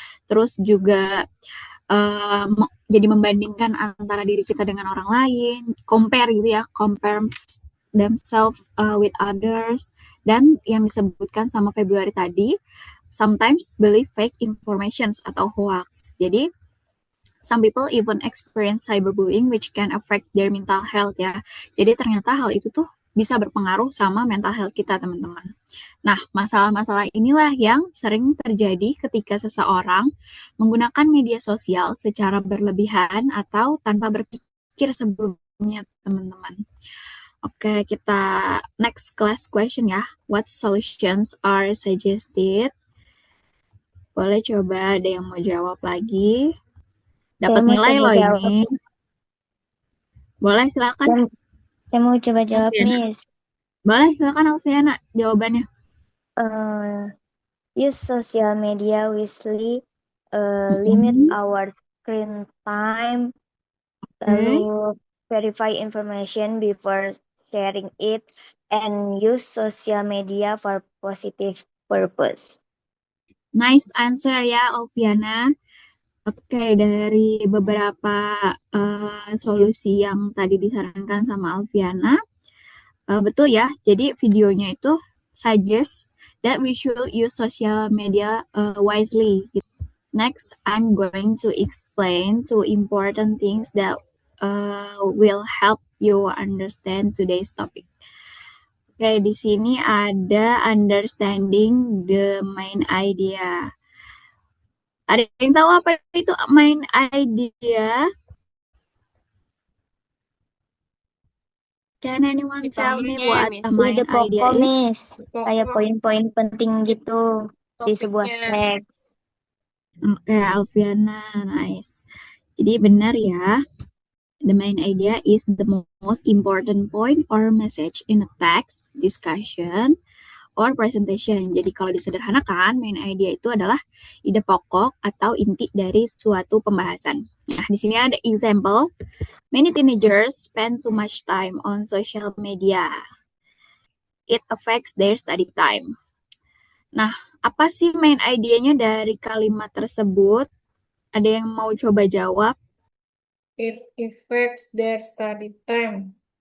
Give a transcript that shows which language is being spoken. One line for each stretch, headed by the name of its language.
Indonesian: Terus juga jadi membandingkan antara diri kita dengan orang lain, compare gitu ya,
English: compare themselves with others.
Indonesian: Dan yang disebutkan sama Februari tadi,
English: sometimes believe fake informations
Indonesian: atau hoax.
English: Jadi some people even experience cyberbullying which can affect their mental health ya.
Indonesian: Jadi ternyata hal itu tuh bisa berpengaruh sama mental health kita, teman-teman. Nah, masalah-masalah inilah yang sering terjadi ketika seseorang menggunakan media sosial secara berlebihan atau tanpa berpikir sebelumnya, teman-teman. Oke, kita
English: next class question
Indonesian: ya.
English: What solutions are suggested?
Indonesian: Boleh coba ada yang mau jawab lagi. Dapat nilai loh ini. Boleh, silakan. Saya mau coba jawab, Alfiana. Miss. Boleh, silakan Alfiana jawabannya.
English: Use social media wisely, limit our screen time, lalu verify information before sharing it, and use social media for positive purpose. Nice answer ya, Alfiana.
Indonesian: Oke, dari beberapa solusi yang tadi disarankan sama Alfiana, betul ya. Jadi videonya itu
English: suggest that we should use social media wisely. Next, I'm going to explain two important things that will help you understand today's topic.
Indonesian: Oke, di sini ada
English: understanding the main idea.
Indonesian: Ada yang tahu apa itu main idea?
English: Can anyone tell me what a main idea is?
Indonesian: Miss. Kayak poin-poin penting gitu di sebuah teks. Oke, Alfiana, nice. Jadi benar ya.
English: The main idea is the most important point or message in a text, discussion, or presentation.
Indonesian: Jadi kalau disederhanakan, main idea itu adalah ide pokok atau inti dari suatu pembahasan. Nah, di sini ada example.
English: Many teenagers spend too much time on social media. It affects their study time.
Indonesian: Nah, apa sih main idenya dari kalimat tersebut? Ada yang mau coba jawab?
English: It affects their study time.